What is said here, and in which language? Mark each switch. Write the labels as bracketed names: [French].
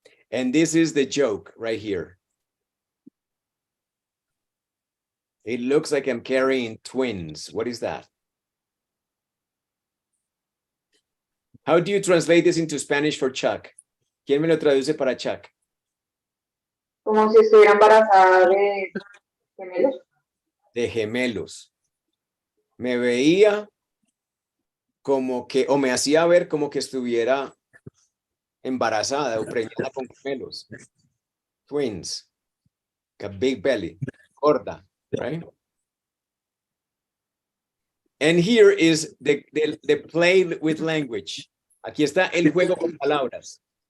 [English] And this is the joke right here. It looks like I'm carrying twins. What is that? How do you translate this into Spanish for Chuck? [Spanish] ¿Quién me lo traduce para Chuck? Como si estuviera embarazada de gemelos. De gemelos. Me veía como que, o me hacía ver como que estuviera embarazada o preñada con gemelos. [English] Twins. A big belly. Gorda, right? And here is the play with language. [Spanish] Aquí está el juego con palabras.